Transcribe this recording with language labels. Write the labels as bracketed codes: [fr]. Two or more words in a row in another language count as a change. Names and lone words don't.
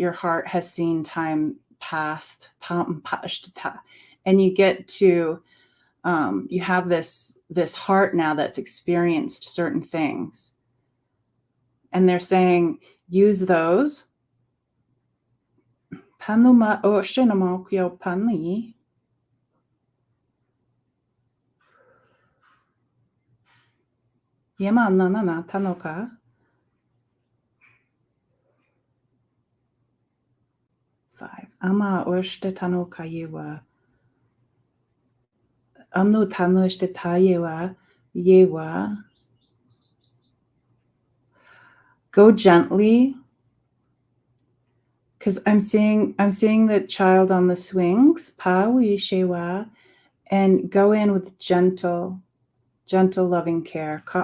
[en] Your heart has seen time past. And you get to, you have this heart now that's experienced certain things. And they're saying, use those. Panuma oshinamokyo panli. Yema nanana tanoka. 5. Ama oshte tanoka yewa. Anu tanoshte tayewa. Yewa. Go gently. Because I'm seeing the child on the swings, shewa, and go in with gentle, loving care.